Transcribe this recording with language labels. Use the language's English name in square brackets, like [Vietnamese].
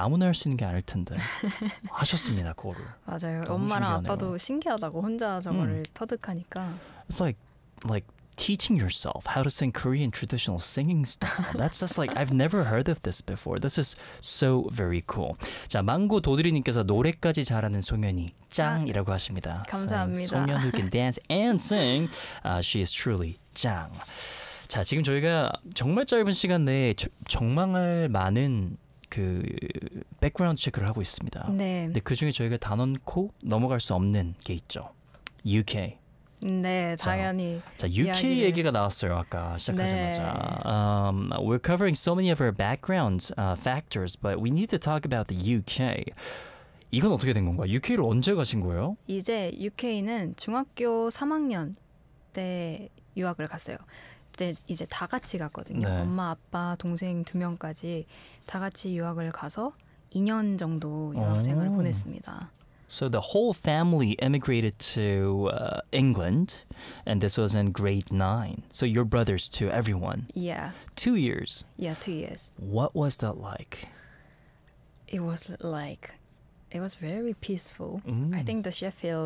[Korean] 그러니까 아무나 할 수 있는 게 아닐 텐데 하셨습니다, 그거를. 맞아요. 엄마랑 아빠도 신기하다고 혼자 저거를 터득하니까. [English] It's like teaching yourself how to sing Korean traditional singing style. That's just like I've never heard of this before. This is so very cool. [Korean] 자, 망고 도드리님께서 노래까지 잘하는 송현이 짱이라고 하십니다. 감사합니다. [English] 송현 who can dance and sing, she is truly 짱. [Korean] 자, 지금 저희가 정말 짧은 시간 내에 정말 많은 그 백그라운드 체크를 하고 있습니다. 네. 근데 그 중에 저희가 단언코 넘어갈 수 없는 게 있죠. UK. 네, 당연히. 자, UK 이야기를... 얘기가 나왔어요, 아까 시작하자마자. 네. [English] We're covering so many of our background factors, but we need to talk about the UK. [Korean] 이건 어떻게 된 건가요? UK를 언제 가신 거예요? 이제 UK는 중학교 3학년 때 유학을 갔어요. 이제 다 같이 갔거든요. 네. 엄마, 아빠, 동생 두 명까지 다 같이 유학을 가서 2년 정도 유학생을 보냈습니다. [English] So the whole family immigrated to England, and this was in grade 9. So your brothers too, everyone. Yeah. 2 years. Yeah, 2 years. What was that like? It was very peaceful. I think the Sheffield